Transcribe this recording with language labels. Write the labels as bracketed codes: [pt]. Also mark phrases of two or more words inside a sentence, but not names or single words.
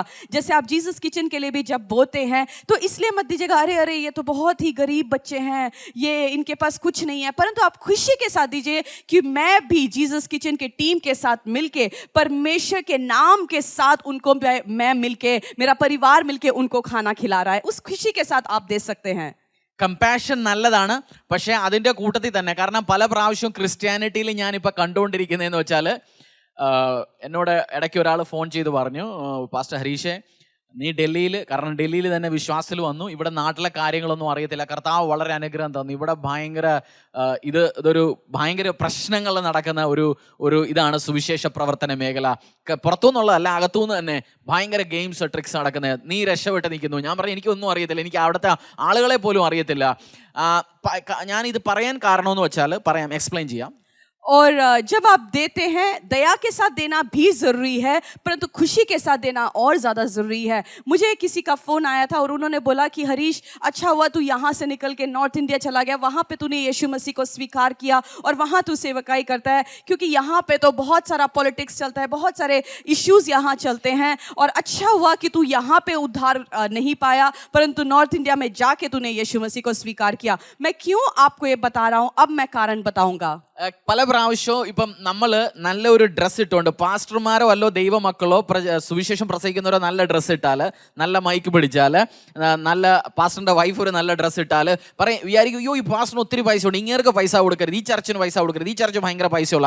[hi] जैसे आप जीसस किचन के लिए भी जब बोते हैं तो इसलिए मत दीजिएगा अरे अरे ये तो बहुत ही गरीब बच्चे हैं, ये इनके पास कुछ नहीं है, परंतु आप खुशी के साथ दीजिए कि मैं भी जीसस किचन के टीम के साथ मिलके परमेश्वर के नाम के साथ उनको मैं मिलके, मेरा परिवार मिलके उनको खाना खिला रहा है. उस खुशी के साथ आप दे सकते हैं. [ml] കമ്പാഷൻ നല്ലതാണ്, പക്ഷേ അതിൻ്റെ കൂട്ടത്തിൽ തന്നെ, കാരണം പല പ്രാവശ്യവും ക്രിസ്ത്യാനിറ്റിയിൽ ഞാനിപ്പോൾ കണ്ടുകൊണ്ടിരിക്കുന്നതെന്ന് വെച്ചാൽ, എന്നോട് ഇടയ്ക്ക് ഒരാൾ ഫോൺ ചെയ്ത് പറഞ്ഞു, പാസ്റ്റർ ഹരീഷേ നീ ഡൽഹിയിൽ, കാരണം ഡൽഹിയിൽ തന്നെ വിശ്വാസത്തിൽ വന്നു, ഇവിടെ നാട്ടിലെ കാര്യങ്ങളൊന്നും അറിയത്തില്ല, കർത്താവ് വളരെ അനുഗ്രഹം തന്നു, ഇവിടെ ഇതൊരു ഭയങ്കര പ്രശ്നങ്ങൾ നടക്കുന്ന ഒരു ഇതാണ് സുവിശേഷ പ്രവർത്തന മേഖല, പുറത്തുനിന്നുള്ളതല്ല അകത്തുനിന്ന് തന്നെ ഭയങ്കര [en] games tricks [ml] നടക്കുന്നത്, നീ രക്ഷപ്പെട്ട് നിൽക്കുന്നു. ഞാൻ പറഞ്ഞു എനിക്കൊന്നും അറിയത്തില്ല, എനിക്ക് അവിടുത്തെ ആളുകളെ പോലും അറിയത്തില്ല. ഞാനിത് പറയാൻ കാരണമെന്ന് വെച്ചാൽ പറയാം, എക്സ്പ്ലെയിൻ ചെയ്യാം. [hi] और जब आप देते हैं दया के साथ देना भी ज़रूरी है, परंतु खुशी के साथ देना और ज़्यादा ज़रूरी है. मुझे किसी का फ़ोन आया था और उन्होंने बोला कि हरीश अच्छा हुआ तू यहाँ से निकल के नॉर्थ इंडिया चला गया, वहाँ पे तूने यीशु मसीह को स्वीकार किया और वहाँ तू सेवकाई करता है, क्योंकि यहाँ पे तो बहुत सारा पॉलिटिक्स चलता है, बहुत सारे इश्यूज़ यहाँ चलते हैं, और अच्छा हुआ कि तू यहाँ पे उद्धार नहीं पाया, परंतु नॉर्थ इंडिया में जाके तूने यीशु मसीह को स्वीकार किया. मैं क्यों आपको ये बता रहा हूँ, अब मैं कारण बताऊँगा. [ml] പല പ്രാവശ്യവും ഇപ്പം നമ്മൾ നല്ലൊരു ഡ്രസ്സ് ഇട്ടുകൊണ്ട്, പാസ്റ്റർമാരോ അല്ലോ ദൈവമക്കളോ സുവിശേഷം പ്രസംഗിക്കുന്നവരോ നല്ല ഡ്രസ്സ് ഇട്ടാൽ, നല്ല മൈക്ക് പിടിച്ചാൽ, നല്ല പാസ്റ്ററിൻ്റെ വൈഫ് ഒരു നല്ല ഡ്രസ്സ് ഇട്ടാൽ വിചാരിക്കും അയ്യോ ഈ പാസ്റ്ററിന് ഒത്തിരി പൈസ ഉണ്ട്, ഇങ്ങേർക്ക് പൈസ കൊടുക്കരുത്, ഈ ചർച്ചിന് പൈസ കൊടുക്കരുത്, ഈ ചർച്ച് ഭയങ്കര പൈസയുള്ള.